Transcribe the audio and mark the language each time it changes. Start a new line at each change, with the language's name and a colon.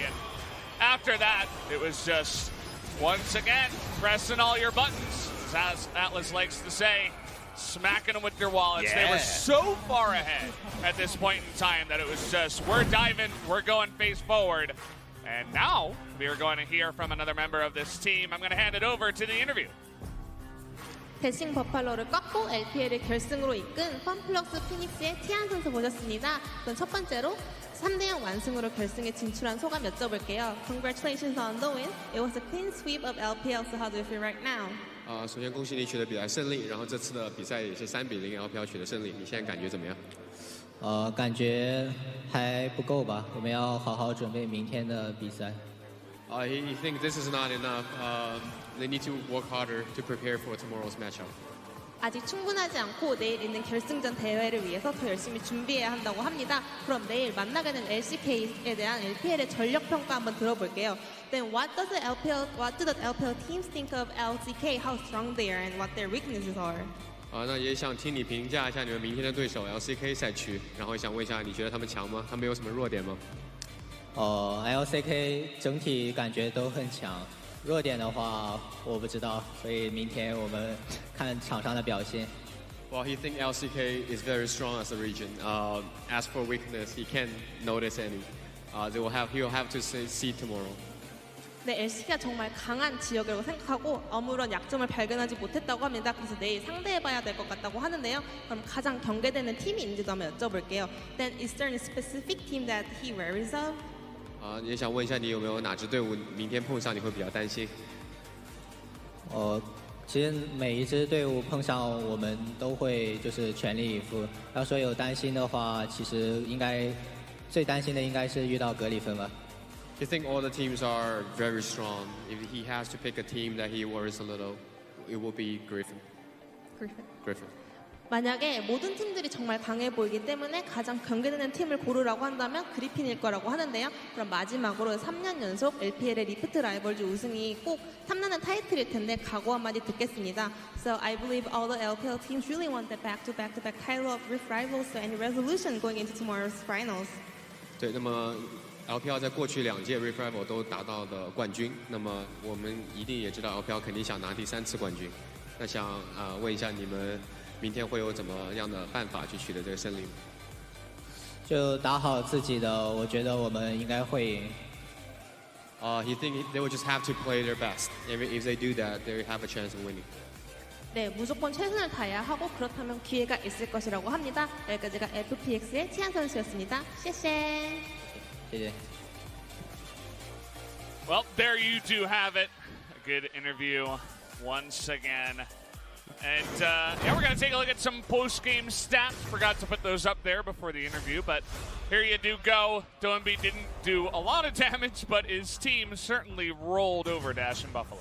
English: And after that, it was just, once again, pressing all your buttons, as Atlas likes to say, smacking them with your wallets. Yeah. They were so far ahead at this point in time that it was just, we're diving, we're going face forward. And now we are going to hear from another member of this team. I'm going to hand it over to the interview.
Korean: 대싱 버팔로를 꺾고 LPL을 결승으로 이끈 펀플럭스 피닉스의 티안 선수 모셨습니다. 그럼 첫 번째로 3대0 완승으로 결승에 진출한 소감 여쭤볼게요.
English: Congratulations on the win. It was a clean sweep of LPL, so how do you feel right now?
Chinese: 首先恭喜你取得比赛胜利，然后这次的比赛也是3比0 LPL 取得胜利，你现在感觉怎么样？感觉还不够吧，我们要好好准备明天的比赛。
English: He thinks this is not enough. They need to work harder to prepare for tomorrow's matchup.
Korean: 아직 충분하지 않고 내일 있는 결승전 대회를 위해서 더 열심히 준비해야 한다고 합니다. 그럼 내일 만나게 된 LCK에 대한 LPL의 전력 평가 한번 들어볼게요.
English: Then what do the LPL teams think of LCK? How strong they are and what their weaknesses are?
Chinese: 那也想听你评价一下你们明天的对手 LCK 赛区，然后想问一下，你觉得他们强吗？他们有什么弱点吗？LCK 整体感觉都很强，弱点的话我不知道，所以明天我们看场上的表现。
English: Well, he thinks LCK is very strong as a region. As for weakness, he can't notice any. He'll have to see tomorrow.
Korean: 네, LCK가 정말 강한 지역이라고 생각하고 아무런 약점을 발견하지 못했다고 합니다. 그래서 내일 상대해봐야 될 것 같다고 하는데요. 그럼 가장 경계되는 팀이 있는지도 한번 여쭤볼게요.
English: Then is there any specific team that he worries of?
Chinese: 也想问一下你有没有哪支队伍明天碰上你会比较担心？其实每一支队伍碰上我们都会就是全力以赴。要说有担心的话，其实应该最担心的应该是遇到格里芬吧。
English: You think all the teams are very strong. If he has to pick a team that he worries a little, it will be Griffin. Griffin.
Korean: 만약에 모든 팀들이 정말 강해 보이기 때문에 가장 경계되는 팀을 고르라고 한다면 그리핀일 거라고 하는데요. 그럼 마지막으로 3년 연속 LPL의 리프트 라이벌즈 우승이 꼭 탐나는 타이틀일 텐데 각오 한마디 듣겠습니다.
English: So I believe all the LPL teams really want the back-to-back title of Rift Rivals. So any resolution going into tomorrow's finals?
Chinese: 对，那么 LPL 在过去2届 Rift Rival 都达到的冠军，那么我们一定也知道 LPL 肯定想拿第3次冠军。那想问一下你们明天会有怎么样的办法去取得这个胜利吗？就打好自己的，我觉得我们应该会赢。
English: He think they will just have to play their best. If they do that, they have a chance of winning.
Korean: 네, 무조건 최선을 다해야 하고 그렇다면 기회가 있을 것이라고 합니다. 여기까지가 FPX의 티안 선수였습니다.
Chinese: 谢谢.
English: Well, there you do have it. A good interview once again. And yeah, we're going to take a look at some post-game stats. Forgot to put those up there before the interview, but here you do go. Doenby didn't do a lot of damage, but his team certainly rolled over Dash and Buffalo.